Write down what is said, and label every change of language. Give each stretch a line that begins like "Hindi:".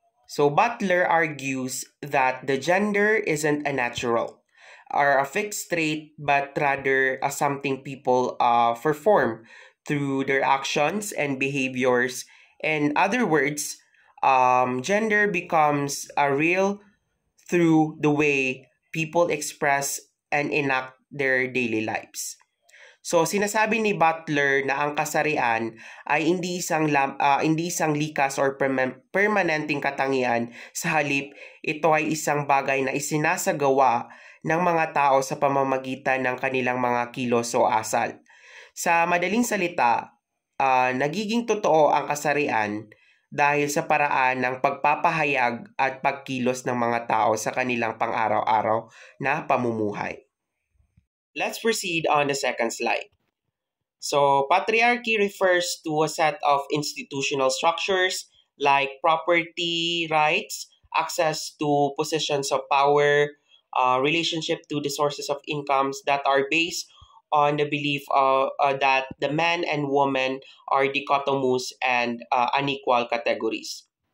English: So Butler argues that the gender isn't a natural or a fixed trait, but rather something people perform through their actions and behaviors. In other words, gender becomes a real through the way people express and enact their daily lives.
Filipino: So sinasabi ni Butler na ang kasarian ay hindi isang likas or permanenteng katangian, sa halip ito ay isang bagay na isinasagawa ng mga tao sa pamamagitan ng kanilang mga kilos o asal. Sa madaling salita, nagiging totoo ang kasarian dahil sa paraan ng pagpapahayag at pagkilos ng mga tao sa kanilang pang-araw-araw na pamumuhay.
English: Let's proceed on the second slide. So, patriarchy refers to a set of institutional structures like property rights, access to positions of power, relationship to the sources of incomes that are based on the belief that the man and woman are dichotomous and unequal categories.